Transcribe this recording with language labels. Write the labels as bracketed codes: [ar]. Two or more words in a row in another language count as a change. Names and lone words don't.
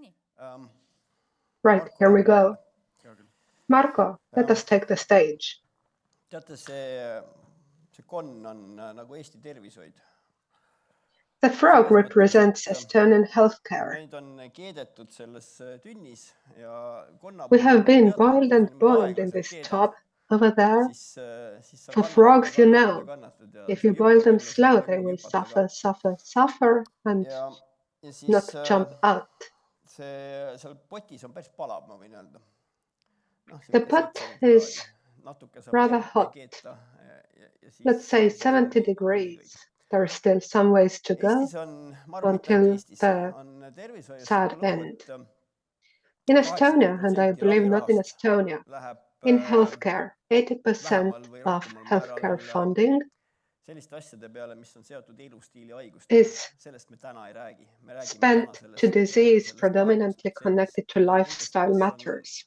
[en] Right, here we go. [et] Hea küll. [en] Marco, let us take the stage. [et] Teate, see konn on nagu Eesti tervishoid. [en] The frog represents Estonian healthcare. [et] Neid on keedetud selles tünnis ja konna [en] We have been boiled and boiled in this tub over there. For frogs, you know, if you boil them slow, they will suffer, suffer, suffer and not jump out. [et] Seal potis on päris palav, ma võin öelda. [en] The pot is rather hot. Let's say 70 degrees. There are still some ways to go until the sad end. In Estonia, and I believe not in Estonia, in healthcare, 80% of healthcare funding is spent to disease predominantly connected to lifestyle matters.